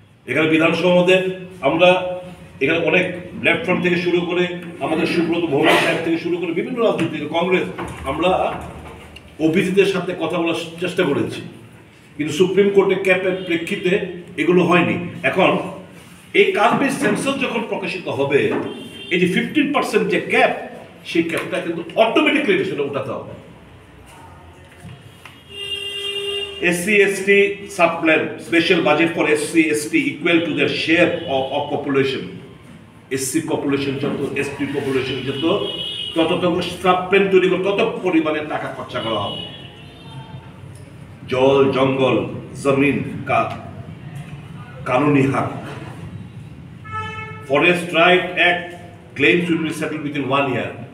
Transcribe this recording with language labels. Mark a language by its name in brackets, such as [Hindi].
[Bangla] এখানে বিধানসভা মধ্যে আমরা এখানে অনেক লেফট ফ্রন্ট থেকে শুরু করে আমাদের সুব্রত ভৌমিক সাহেব থেকে শুরু করে বিভিন্ন রাজনৈতিক কংগ্রেস, আমরা ওবিসিদের সাথে কথা বলার চেষ্টা করেছি, কিন্তু সুপ্রিম কোর্টে ক্যাপের প্রেক্ষিতে এগুলো হয়নি। এখন এই কাস্ট বেস সেন্সাস যখন প্রকাশিত হবে, এই যে 15% যে ক্যাপ, সেই ক্যাপটা কিন্তু অটোমেটিক্যালি সেটা উঠাতে হবে। [English] SC ST subplan special budget for SC ST equal to their share of population. [Bangla] SC population যত, ST population যত, তত সাবপ্ল্যান তৈরি করে তত পরিমাণে টাকা খরচা করা হবে। [Hindi] জল, জঙ্গল, জমিন का कानूनी हक, [English] Forest right act claims will be settled within 1 year.